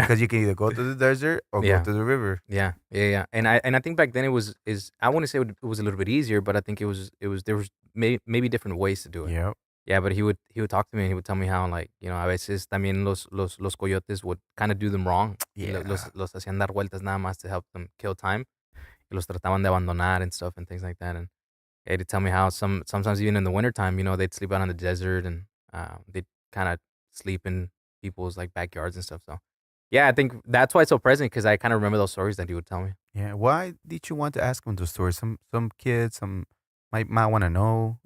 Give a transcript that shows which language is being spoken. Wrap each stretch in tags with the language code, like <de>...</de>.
<en>because you can either go to the desert or Yeah. go to the river. Yeah. And I think back then it was I wouldn't say it was a little bit easier, but I think it was there was maybe different ways to do it. Yep. Yeah, but he would talk to me and he would tell me how, like,</en> <es>a veces también los coyotes</es> <en>would kind of do them wrong. Yeah.</en> <es>Los hacían dar vueltas nada más</es> <en>to help them kill time.</en> <es>Y los trataban de abandonar</es> <en>and stuff and things like that. And he'd tell me how sometimes even in the wintertime, they'd sleep out in the desert, and they'd kind of sleep in people's like backyards and stuff. So yeah, I think that's why it's so present, because I kind of remember those stories that he would tell me. Yeah. Why did you want to ask them those stories? Some kids might want to know.</en>